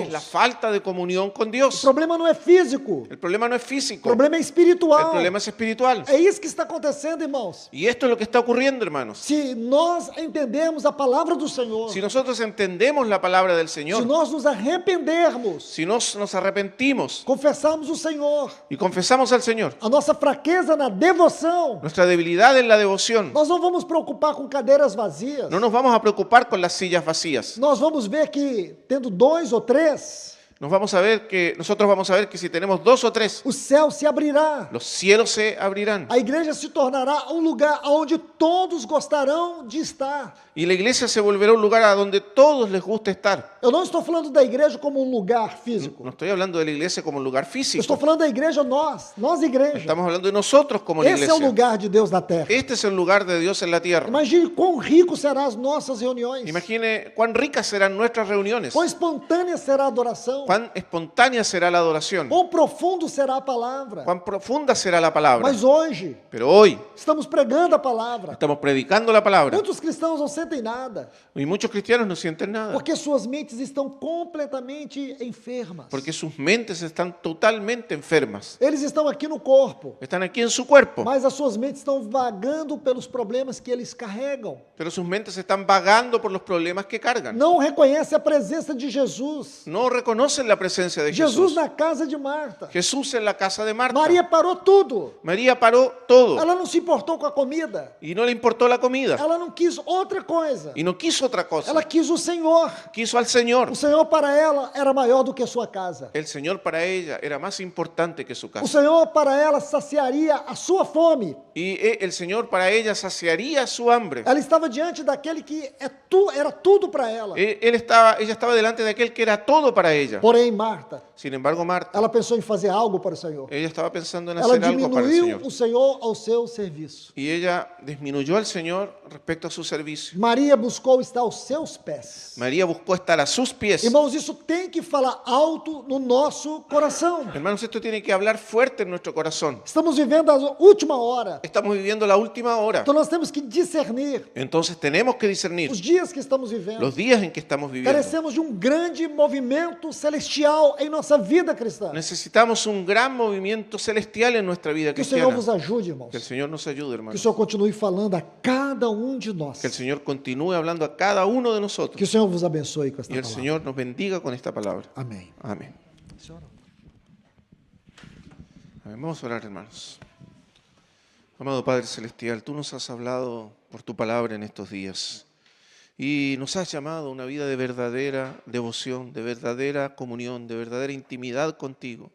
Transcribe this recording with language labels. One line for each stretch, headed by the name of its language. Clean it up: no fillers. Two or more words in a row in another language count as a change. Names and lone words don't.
Spanish: es la falta de comunión con
Portuguese: O
Spanish: Dios.
Portuguese: problema não é físico,
Spanish: El problema no es
Portuguese: o
Spanish: físico,
Portuguese: problema é
Spanish: el
Portuguese: espiritual.
Spanish: problema es espiritual.
Portuguese: É isso que está acontecendo, irmãos.
Spanish: Y esto es lo que está ocurriendo, hermanos.
Portuguese: Se nós entendemos a palavra do Senhor,
Spanish: Si nosotros entendemos la palabra del
Portuguese: se
Spanish: Señor,
Portuguese: nós nos arrependermos,
Spanish: si nos arrepentimos
Portuguese: confessarmos o Senhor,
Spanish: y confesamos al Señor
Portuguese: a nossa fraqueza na devoção,
Spanish: nuestra debilidad en la devoción,
Portuguese: nós não vamos preocupar com cadeiras vazias.
Spanish: no nos vamos a preocupar con las sillas vacías.
Portuguese: Nós vamos ver que, tendo 2 ou 3,
Spanish: Nosotros vamos a ver que si tenemos 2 o 3,
Portuguese: o céu se abrirá.
Spanish: los cielos se abrirán.
Portuguese: A igreja se tornará um lugar onde todos gostarão de estar.
Spanish: Y la iglesia se volverá un lugar a donde todos les guste estar.
Portuguese: Eu não estou falando da igreja como um lugar físico.
Spanish: No estoy hablando de la iglesia como un lugar
Portuguese: Eu
Spanish: físico.
Portuguese: estou falando da igreja nós igreja.
Spanish: Estamos hablando de nosotros como la
Portuguese: Esse é o
Spanish: iglesia.
Portuguese: lugar de Deus na terra.
Spanish: Este es el lugar de Dios en la tierra.
Portuguese: Imagine quão rico serão as nossas reuniões.
Spanish: Imagine cuán ricas serán nuestras reuniones,
Portuguese: Quão espontânea será a adoração.
Spanish: cuán espontánea será la adoración,
Portuguese: Quão profundo será a palavra.
Spanish: cuán profunda será la palabra.
Portuguese: Mas hoje,
Spanish: Pero hoy
Portuguese: estamos pregando a palavra.
Spanish: estamos predicando la palabra
Portuguese: Muitos cristãos não sentem nada,
Spanish: y muchos cristianos no sienten nada
Portuguese: porque suas mentes estão completamente enfermas.
Spanish: porque sus mentes están totalmente enfermas.
Portuguese: Eles estão aqui no corpo,
Spanish: Están aquí en su cuerpo,
Portuguese: mas as suas mentes estão vagando pelos problemas que eles carregam.
Spanish: pero sus mentes están vagando por los problemas que cargan.
Portuguese: Não reconhece a presença de Jesus.
Spanish: No reconocen la presencia de
Portuguese: Jesus
Spanish: Jesús.
Portuguese: na casa de Marta.
Spanish: Jesús en la casa de Marta.
Portuguese: Maria parou tudo.
Spanish: María paró todo
Portuguese: Ela não se importou com a comida.
Spanish: y no le importó la comida
Portuguese: Ela não quis outra coisa.
Spanish: y no quiso otra cosa.
Portuguese: Ela quis o Senhor.
Spanish: Quiso al Señor.
Portuguese: O Senhor para ela era maior do que sua casa.
Spanish: El Señor para ella era más importante que su
Portuguese: O
Spanish: casa.
Portuguese: Senhor para ela saciaria a sua fome.
Spanish: Y el Señor para ella saciaría su hambre.
Portuguese: Ela estava diante daquele que era tudo para ela.
Spanish: Ella estaba delante de aquel que era todo para ella.
Portuguese: Porém, Marta,
Spanish: Sin embargo, Marta,
Portuguese: ela pensou em fazer algo para o Senhor.
Spanish: ella estaba pensando en
Portuguese: Ela
Spanish: hacer algo para el
Portuguese: diminuiu
Spanish: Señor.
Portuguese: o Senhor ao seu serviço.
Spanish: Y ella disminuyó al Señor respecto a su servicio.
Portuguese: Maria buscou estar aos seus pés.
Spanish: María buscó estar a sus pies.
Portuguese: Irmãos, isso tem que falar alto no nosso coração.
Spanish: Hermanos, esto tiene que hablar fuerte en nuestro corazón.
Portuguese: Estamos vivendo a última hora.
Spanish: Estamos viviendo la última hora.
Portuguese: Então nós temos que discernir
Spanish: Entonces tenemos que discernir
Portuguese: os dias que estamos vivendo.
Spanish: los días en que estamos viviendo.
Portuguese: Carecemos de um grande movimento celestial em nossa vida cristã.
Spanish: Necesitamos un gran movimiento celestial en nuestra vida
Portuguese: Que o Senhor
Spanish: cristiana.
Portuguese: nos ajude, irmãos.
Spanish: Que el Señor nos ayude,
Portuguese: Que o
Spanish: hermanos.
Portuguese: Senhor continue falando a cada um de nós.
Spanish: Que el Señor continúe hablando a cada uno de
Portuguese: Que
Spanish: nosotros.
Portuguese: o Senhor vos abençoe com esta
Spanish: Y el
Portuguese: palavra.
Spanish: Señor nos bendiga con esta palabra.
Portuguese: Amém.
Spanish: Amén. Amén. Vamos a orar, hermanos. Amado Padre Celestial, tú nos has hablado por tu palabra en estos días y nos has llamado a una vida de verdadera devoción, de verdadera comunión, de verdadera intimidad contigo.